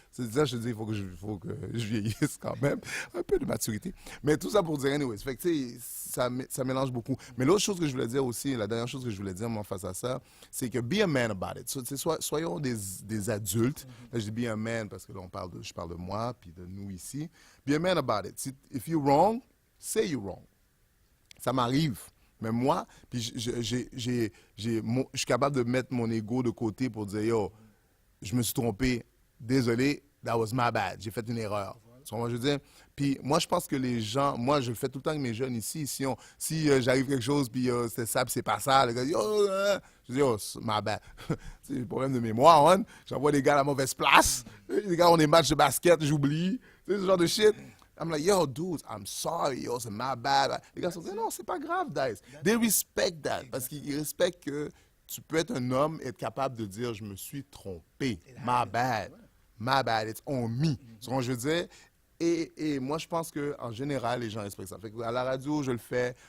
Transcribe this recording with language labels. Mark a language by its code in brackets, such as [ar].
[fr] C'est ça, je te dis, il faut que je vieillisse quand même. Un peu de maturité. Mais tout ça pour dire, anyways. Fait que, tu sais, ça mélange beaucoup. Mais l'autre chose que je voulais dire aussi, la dernière chose que je voulais dire, moi, face à ça, c'est que [en] be a man about it. [fr] Soyons des adultes. Là, je dis [en] be a man [fr] parce que là, je parle de moi puis de nous ici. [en] Be a man about it. If you're wrong, say you're wrong. [fr] Ça m'arrive. Mais moi, puis je suis capable de mettre mon ego de côté pour dire, yo, je me suis trompé, désolé, [en] that was my bad, [fr] j'ai fait une erreur. Tu vois ce que je veux dire? Puis moi, je pense que les gens, moi, je le fais tout le temps avec mes jeunes ici. Si j'arrive quelque chose, puis c'est ça, puis c'est pas ça, le gars dit, je dis, [en] oh, my bad. [fr] C'est le problème de mémoire, hein? J'envoie des gars à la mauvaise place. Les gars ont des matchs de basket, j'oublie. Tu sais, ce genre de shit. [en] I'm like, yo, dude, I'm sorry, yo, c'est my bad. [fr] Les gars sont dit, non, c'est pas grave, Dice. [en] They respect that. [fr] Parce qu'ils respectent que tu peux être un homme et être capable de dire, je me suis trompé. [en] My bad. My bad. It's on me. [fr] Tu vois ce que je veux dire? Et moi, je pense qu'en général, les gens respectent ça. Fait que à la radio, je le fais.